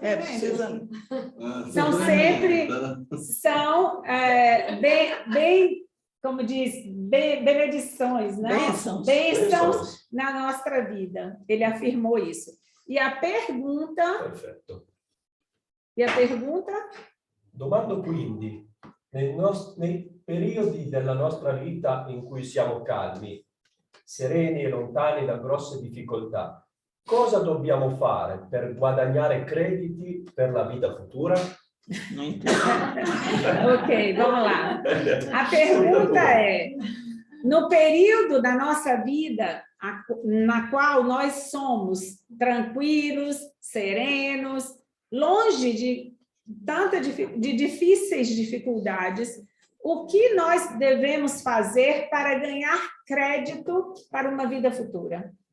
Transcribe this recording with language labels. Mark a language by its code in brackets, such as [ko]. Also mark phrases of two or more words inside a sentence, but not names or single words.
[pt] São sempre, bem, como diz, benedições, né? Bênçãos na nossa vida. Ele afirmou isso. E a pergunta... [it] Perfetto. [pt] E a pergunta? [it] Domando quindi, nei periodi della nostra vita in cui siamo calmi, sereni e lontani da grosse difficoltà, cosa dobbiamo fare per guadagnare crediti per la vita futura? [pt] Não entendo. Ok, vamos lá. A pergunta é, no período da nossa vida na qual nós somos tranquilos, serenos, longe de difíceis dificuldades, o que nós devemos fazer para ganhar crédito para uma vida futura?